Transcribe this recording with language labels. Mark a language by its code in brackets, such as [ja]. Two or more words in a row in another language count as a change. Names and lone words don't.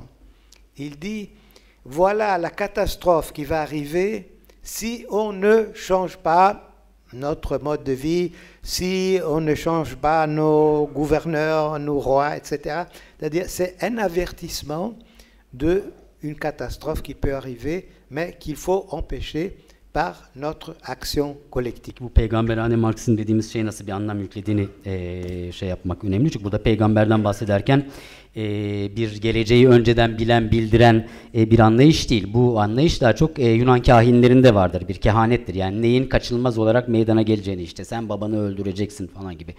[fr] Il dit, voilà la catastrophe qui va arriver si on ne change pas notre mode de vie, si on ne change pas nos gouverneurs, nos rois, etc. C'est-à-dire, c'est un avertissement d'une catastrophe qui peut arriver, mais qu'il faut empêcher par notre action collective. [tr] Bu peygamberane Marksizm dediğimiz şeye nasıl bir anlam yüklediğini şey yapmak önemli. Çünkü burada peygamberden bahsederken bir geleceği önceden bilen, bildiren bir anlayış değil. Bu anlayış daha çok Yunan kahinlerinde vardır. Bir kehanettir. Yani neyin kaçınılmaz olarak meydana geleceğini, işte sen babanı öldüreceksin falan gibi.